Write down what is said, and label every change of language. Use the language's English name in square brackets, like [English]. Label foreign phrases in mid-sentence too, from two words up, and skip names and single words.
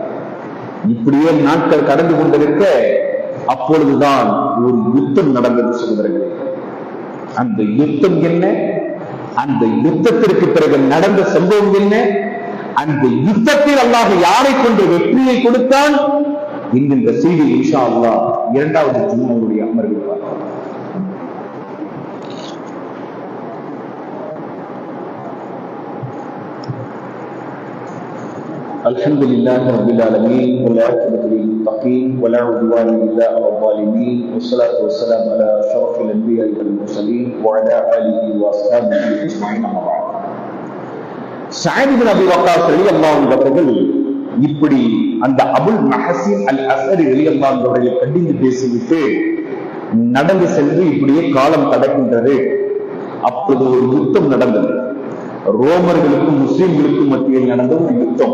[Tamil] இப்படியே நாட்கள் கடந்து கொண்டிருக்க அப்பொழுதுதான் ஒரு யுத்தம் நடந்தது சொல்கிறார்கள். அந்த யுத்தம் என்ன? அந்த யுத்தத்திற்கு பிறகு நடந்த சம்பவம் என்ன? அந்த யுத்தத்தில் அல்லாஹ் யாரை கொண்டு வெற்றியை கொடுத்தான் என்கின்ற செய்தி [Arabic] إن شاء الله [Tamil] இரண்டாவது ஜும்மாவுடைய அமர்வில் பார்க்கலாம். [Arabic] الحمد لله رب العالمين والعاقبة للمتقين ولا عدوان إلا على الظالمين والصلاة والسلام على أشرف الأنبياء والمرسلين وعلى آله وأصحابه أجمعين أما بعد. [Tamil] சஅத் இப்னு அபி வக்காஸ் [Arabic] رضي الله عنه [Tamil] அவர்கள் இப்படி அந்த அபுல் மஹ்சின் அல் அஸ்அரி [Arabic] رضي الله عنه [Tamil] அவர்களை கண்டித்து பேசிவிட்டு நடந்து சென்று இப்படியே காலம் கடக்கின்றது. அப்போது ஒரு யுத்தம் நடந்தது. ரோமர்களுக்கும் முஸ்லிம்களுக்கும் மத்தியில் நடந்த ஒரு யுத்தம்.